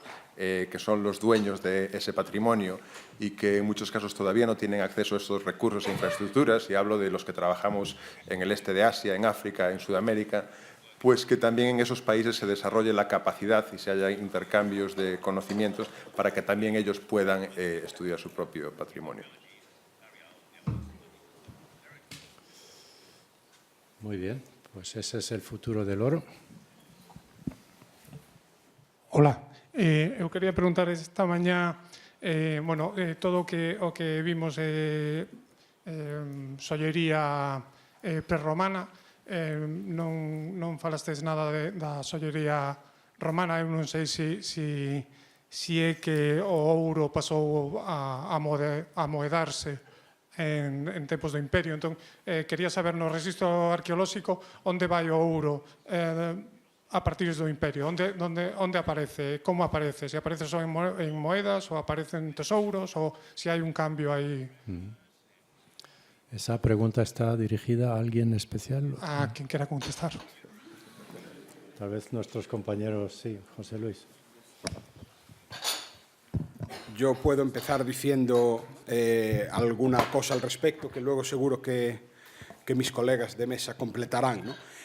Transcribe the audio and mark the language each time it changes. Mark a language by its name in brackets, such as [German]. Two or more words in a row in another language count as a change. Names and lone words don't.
[Spanish] que son los dueños de ese patrimonio y que en muchos casos todavía no tienen acceso a esos recursos e infraestructuras, y hablo de los que trabajamos en el este de Asia, en África, en Sudamérica, pues que también en esos países se desarrolle la capacidad y se haya intercambios de conocimientos para que también ellos puedan estudiar su propio patrimonio. Muy bien, pues ese es el futuro del oro. [Galician] Hola, eu quería preguntar esta mañá, todo o que vimos sollería prerromana, non falastes nada da sollería romana, eu non sei se é que o ouro pasou a moedarse en tempos do Imperio. Entón, quería saber no registro arqueolóxico onde vai o ouro a partir do Imperio, onde aparece, como aparece, se aparece só en moedas ou aparecen tesouros ou se hai un cambio aí. [Spanish] ¿Esa pregunta está dirigida a alguien especial? A quien quiera contestar. Tal vez nuestros compañeros, sí, José Luis. Yo puedo empezar diciendo alguna cosa al respecto, que luego seguro que mis colegas de mesa completarán, ¿no?